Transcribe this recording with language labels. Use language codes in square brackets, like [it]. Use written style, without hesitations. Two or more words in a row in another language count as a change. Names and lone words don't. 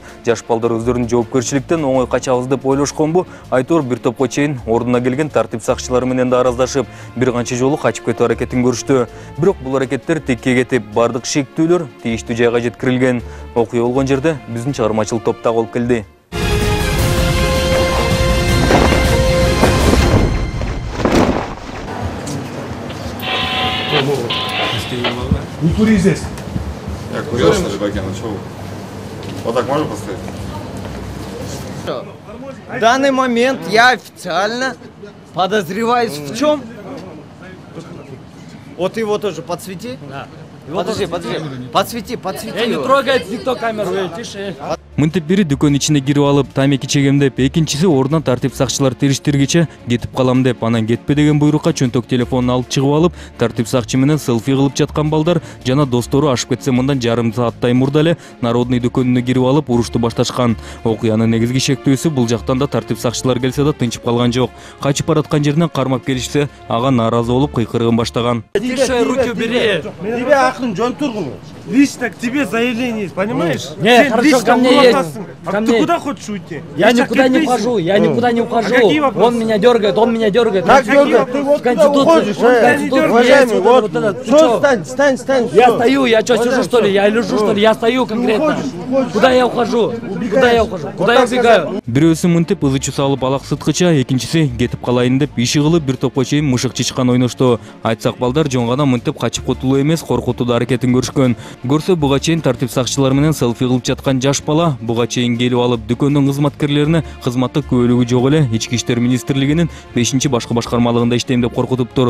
[ky] Жаш балдар өздөрүнүн жоопкерчиликтен оңой качабыз деп ойлошконбу, айтор бир топко чейин ордуна келген тартип сакчылары менен да араздашып, бир канча жолу качып кетүү аракетин көрүштү. Бирок бул аракеттер текке кетип, бардык шектүүлөр тийиштүү жайга жеткирилген. Окуя болгон жерде биздин чыгармачылык топ да болуп келди. [ru] Не кури здесь. Я курил, что ли, Баги? Ну что? Вот так можно поставить? В данный момент я официально подозреваюсь в чем? Вот его тоже подсвети. Да. Подожди. Подсвети. Не трогай никто камеру, тише. [ky] Мынтип бири дүкөн ичине кирип алып, тамеки чегемдеп, экинчиси ордунан тартип сакчылар териштиргиче кетип калам деп, анан кетпе деген буйрукка чөнтөк телефонун алып чыгып алып, тартип сакчы менен селфи кылып жаткан балдар жана достору ашып кетсе мындан жарым сааттай мурда эле Народный дүкөнүнө кирип алып урушту башташкан. Окуянын негизги шектүүсү бул жактан да тартип сакчылар келсе да тынчып калган жок. Качып бараткан жеринен кармап келишсе, ага нааразы болуп кыйкырыгын баштаган. [ru] Тише, руки убери. [ky] Тебе акын жөн тургун. [ru] Лично к тебе заявление есть, понимаешь? Нет, хорошо, ко мне есть. А ты куда хочешь уйти? Я никуда не ухожу, я никуда не ухожу. Он меня дергает. Как дергает? Ты вот туда уходишь, уважаемый, вот. Стань. Я стою, я что, сижу что ли? Я лежу что ли? Я стою конкретно. Куда я ухожу? Куда я убегаю? [ky] Бирөөсү мынтип ызычу салып алак сыткыча, экинчиси кетип калайын деп иши кылып бир топко чейин мышык чычкан ойношту. Айтсак балдар жоңгана мынтип качып кутулуу эмес, коркутууда аракетин көрүшкөн. Көрсө буга чейин тартип сакчылары менен селфи кылып жаткан жаш бала буга чейин келип алып дүкөндүн кызматкерлерине кызматтык күбөлүгү жок эле Ички иштер министрлигинин 5-башкы башкармалыгында иштейм деп коркутуптур.